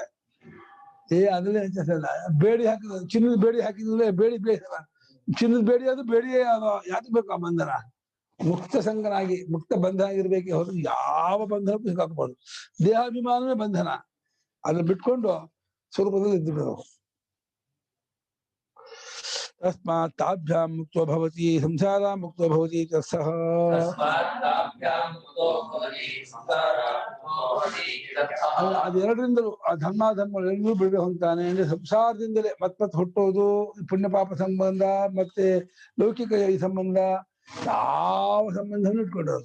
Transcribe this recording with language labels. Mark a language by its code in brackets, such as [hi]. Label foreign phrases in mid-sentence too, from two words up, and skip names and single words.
[kn] ಅದ್ರಲ್ಲೇ ಅಲ್ಲ. ಬೇಡಿ ಹಾಕಿದ ಚಿನ್ನದ ಬೇಡಿ ಹಾಕಿದ್ರೆ ಬೇಡಿ ಚಿನ್ನದ ಬೇಡಿ ಅದು ಬೇಡಿ ಯಾಕೆ ಬೇಕು ಆ ಬಂಧನ? ಮುಕ್ತ ಸಂಘನಾಗಿ ಮುಕ್ತ ಬಂಧನ ಆಗಿರ್ಬೇಕೆ ಹೊರತು ಯಾವ ಬಂಧನಕ್ಕೂ ಸಿಕ್ಕಾಕಬಾರ್ದು. ದೇಹಾಭಿಮಾನವೇ ಬಂಧನ. ಅದನ್ನ ಬಿಟ್ಕೊಂಡು ಸ್ವರೂಪದಲ್ಲಿ ಇದ್ದು [sa] ತಸ್ಮಾತ್ ತಾಭ್ಯಾಂ ಮುಕ್ತೋ ಭವತಿ ಸಂಸಾರ ಮುಕ್ತೋ ಭವತಿ ತತ್ಸಹ. [kn] ಅದೆರಡರಿಂದಲೂ ಆ ಧರ್ಮಾಧರ್ಮಗಳೆಲ್ಲೂ ಬಿಡಬೇಕು ಅಂತಾನೆ. ಅಂದ್ರೆ ಸಂಸಾರದಿಂದಲೇ ಮತ್ ಹುಟ್ಟೋದು, ಪುಣ್ಯ ಪಾಪ ಸಂಬಂಧ, ಮತ್ತೆ ಲೌಕಿಕ ಈ ಸಂಬಂಧ, ಯಾವ ಸಂಬಂಧವನ್ನು ಇಟ್ಕೊಂಡಿರಲ್ಲ.